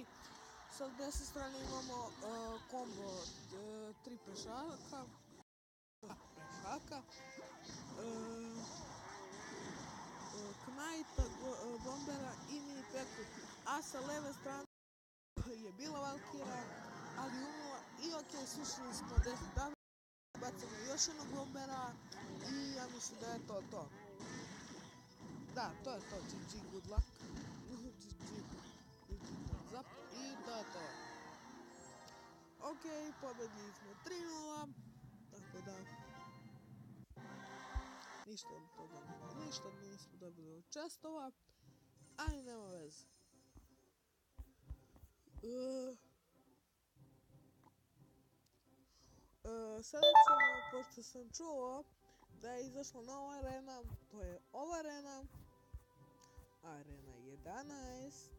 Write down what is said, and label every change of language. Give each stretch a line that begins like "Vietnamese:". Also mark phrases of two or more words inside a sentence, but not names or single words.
Serbian: Sa desne strane imamo kombo 3 pešaka, Knajta, bombera i mini peku. A sa leve strane je bila Valkira, ali umrla. I ok, sušili smo 10 dana. Bacamo još jednog bombera i ja mislim da je to to. Da, to je to. GG,
English: good luck.
Serbian: I to je to. Ok, pobedili smo 3-0. Tako da ništa od toga, ništa nismo dobili od chestova, ali nema veze. Sada ćemo, pošto sam čuo da je izašla nova arena, to je ova arena, Arena 11.